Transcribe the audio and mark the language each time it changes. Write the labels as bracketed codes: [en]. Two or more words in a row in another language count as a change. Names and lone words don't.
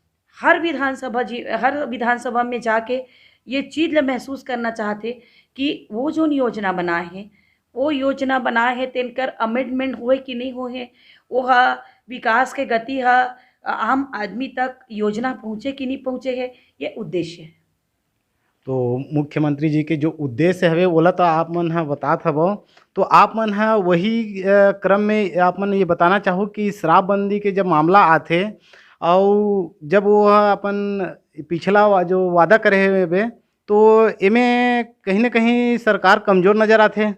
[hne] हर विधानसभा में जाके ये चीज़ ला महसूस करना चाहते कि वो जो योजना बनाए हैं, वो योजना बनाए हैं तिनकर अमेंडमेंट होए कि नहीं होए, वो विकास के गति आम आदमी तक योजना पहुँचे कि नहीं पहुँचे है, ये उद्देश्य है। तो मुख्यमंत्री जी के जो उद्देश्य हवे ओला तो आप मन ह बतात हवो। तो आप मन ह वही क्रम में आप मन ये बताना चाहो कि शराबबंदी के जब मामला आथे अउ जब वो ह अपन पिछला जो वादा करे हेबे तो एमे कहीं न कहीं सरकार कमज़ोर नज़र आथे।